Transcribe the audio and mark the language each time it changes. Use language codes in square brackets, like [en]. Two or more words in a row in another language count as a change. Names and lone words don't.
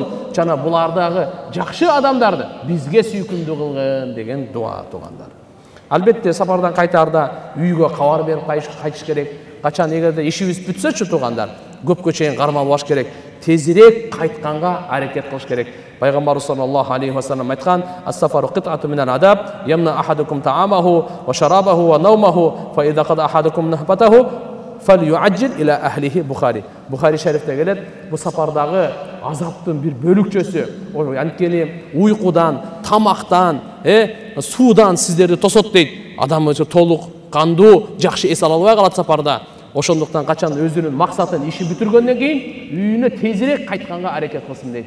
[ky] Жана булардагы жакшы адамдарды бизге сүйкүмдүү кылгын деген дуа туугандар. Албетте сапардан кайтарда үйгө кабар берип кайтыш керек. Качан эгерде ишибиз бүтсөчү туугандар, көпкө чейин кармалбаш керек. Тезирээк кайтканга аракет кылыш керек. [ar] Пайгамбар صلى الله عليه وسلم айткан: "السفر قطعة من العذاب، يمنع أحدكم طعامه وشرابه ونومه، فإذا قضى أحدكم نهمته فليعجل إلى أهله." [ky] Бухари шарифте келет, бу сапардагы азаптын бир бөлүкчөсү, анткени уйкудан, тамактан, суудан сиздерди тосот дейт. Адам өзү толук, кандуу, жакшы эс ала албай калат сапарда. Ошондуктан качан өзүнүн максатын, ишин бүтүргөндөн кийин үйүнө тезирээк кайтканга аракет кылсын дейт.